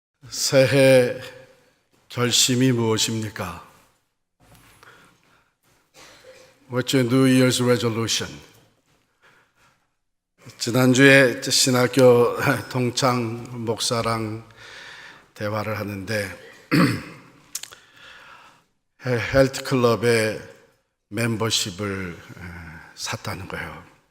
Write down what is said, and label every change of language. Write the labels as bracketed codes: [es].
[ko] 새해 결심이 무엇입니까? [en] What's your New Year's resolution? [ko] 지난주에 신학교 동창 목사랑 대화를 하는데 헬스클럽에 멤버십을 샀다는 거예요.